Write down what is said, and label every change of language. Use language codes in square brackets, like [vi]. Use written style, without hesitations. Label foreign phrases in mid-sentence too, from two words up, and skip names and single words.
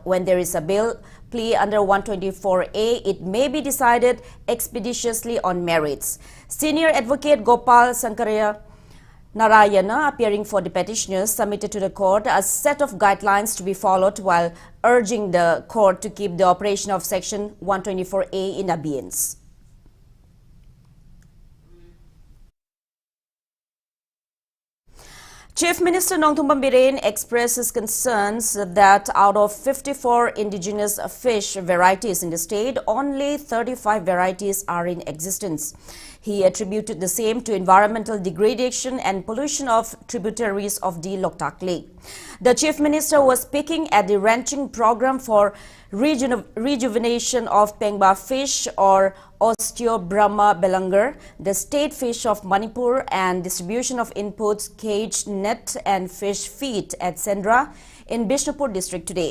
[en] When there is a bail plea under 124A, it may be decided expeditiously on merits. Senior Advocate Gopal Sankaraya Narayana, appearing for the petitioners, submitted to the court a set of guidelines to be followed while urging the court to keep the operation of Section 124A in abeyance. Chief Minister Nongthummon Biren expresses concerns that out of 54 indigenous fish varieties in the state, only 35 varieties are in existence. He attributed the same to environmental degradation and pollution of tributaries of the Loktak Lake. The Chief Minister was speaking at the ranching program for rejuvenation of Pengba fish or Osteobrahma belangar, the state fish of Manipur, and distribution of inputs, cage, net and fish feed at Sendra in Bishnupur district today.